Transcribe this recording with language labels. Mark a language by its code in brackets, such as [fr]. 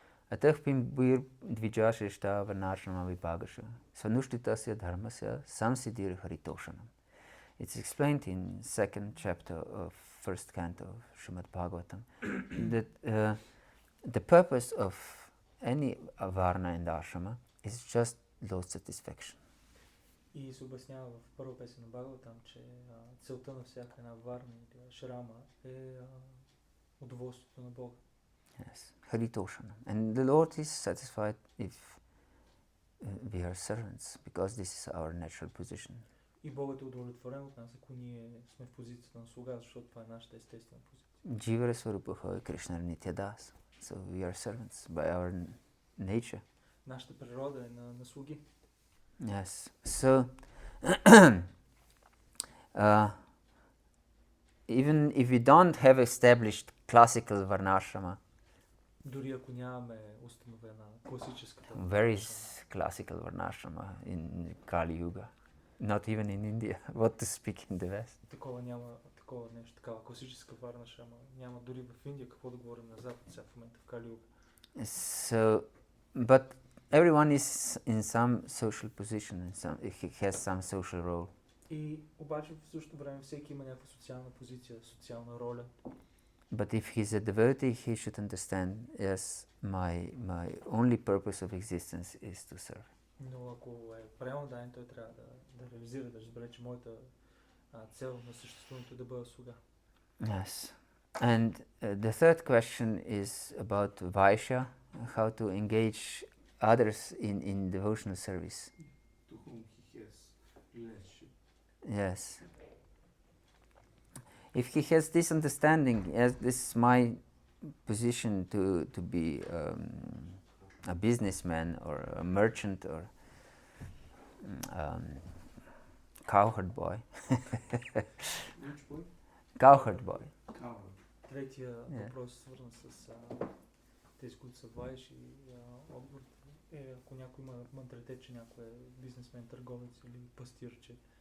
[sa] Атах пимбир движашеща Varnashrama Vipagaša Svanushtitасya dharmasya samsiddhir haritoshanam. [en] It's explained in 2nd chapter of 1st canto of Srimad Bhagavatam that the purpose of any varna and ashrama is just Lord satisfaction. [bg] И се обяснява в първа песен на Бхагаватам, че целта на всяка една варна или шрама е удоволствието на Бога. [en] Yes, haritoshanam. And the Lord is satisfied if we are servants, because this is our natural position. [bg] И Богът е удовлетворен от нас, ако ние сме в позицията на слуга, защото това е нашата естествена позиция. [sa] Jivara Swarupaha Krishna Nitya Das. [en] So we are servants by our nature. [bg] Нашата природа е на слуги. [en] Yes. So even if we don't have established classical Varnashrama, [bg] Дори ако нямаме установена класическата [en] very classical Varnashrama in Kali Yuga, not even in India, what to speak in the West. [bg] Такова няма, такова нещо, такава класическа варна шрама няма дори в Индия, какво да говорим на Запад сега в момента в Кали Юга. [en] So, but everyone is in some social position, he has some social role. [bg] И обаче в същото време всеки има някаква социална позиция, социална роля. [en] But if he's a devotee, he should understand, yes, my only purpose of existence is to serve. [bg] Но ако е правилно даден, той трябва да реализира, да разбере, че моята цел на съществуването е да бъда слуга. [en] Yes. And the third question is about Vaishya, how to engage others in devotional service. To whom he has relationship. Yes. If he has this understanding, as this is my position to be a businessman or a merchant or cowherd boy. Which boy? Cowherd boy. Cowherd. [bg] Третия въпрос е свързан с тези, които са вайши и отговор е, ако някой има менталитет, че някой е бизнесмен, търговец или пастирче.